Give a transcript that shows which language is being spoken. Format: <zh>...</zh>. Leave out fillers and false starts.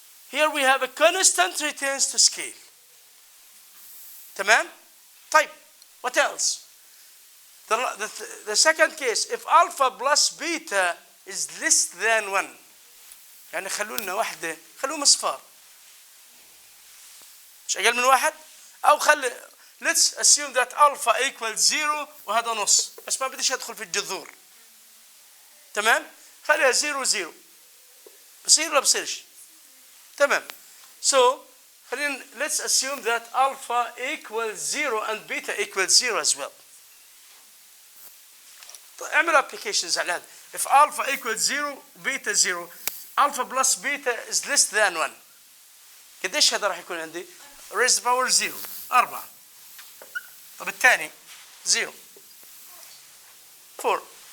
<en>Here we have a constant returns to scale.</en> <ar>تمام؟</ar> <en>طيب what else? The second case, if alpha plus beta is less than 1.</en> <ar>يعني خلوا لنا واحدة، خلوهم اصفار. مش أقل من واحد، أو خلي</ar> <en>let's assume that alpha equals 0</en> <ar>وهذا نص، بس ما بديش أدخل في الجذور. تمام؟ خليها 0 0. بصير ولا بصيرش؟ تمام.</ar> <en>So</en> <ar>خلينا</ar> <en>let's assume that alpha equals 0 and beta equals 0 as well.</en> <ar>اعمل</ar> <en>applications</en> <ar>على هذا.</ar> <en>If alpha equals 0 beta 0 alpha plus beta is less than 1.</en> <ar>قديش هذا راح يكون عندي؟</ar> <en>raised to power 0 4.</en> <ar>طب الثاني 0 4.</ar>